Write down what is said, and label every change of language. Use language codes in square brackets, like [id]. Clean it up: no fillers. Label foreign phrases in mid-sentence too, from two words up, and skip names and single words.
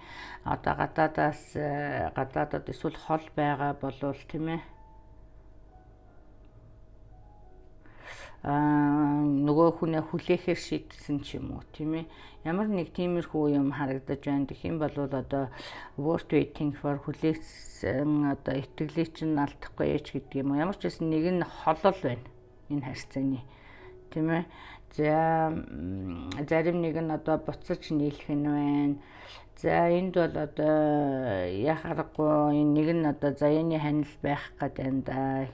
[mn] Одоо гадаадад эсвэл хол байгаа болвол тийм ээ. нөгөө хүнээ хүлээхээр шийдсэн ч юм уу тийм ээ. Ямар нэг тиймэрхүү юм харагдаж байна. Тэгэх юм бол одоо [en] worth waiting for [mn] хүлээсэн одоо итгэлийг чинь алдахгүй яач гэдэг юм уу. Ямар ч байсан нэг нь холол байна энэ харьцааны тийм ээ. За зарим нэг нь одоо буцаж нийлэх нь байна. За энд бол одоо яхарахгүй нэг нь одоо заяаны ханил байх гэдэг юм да.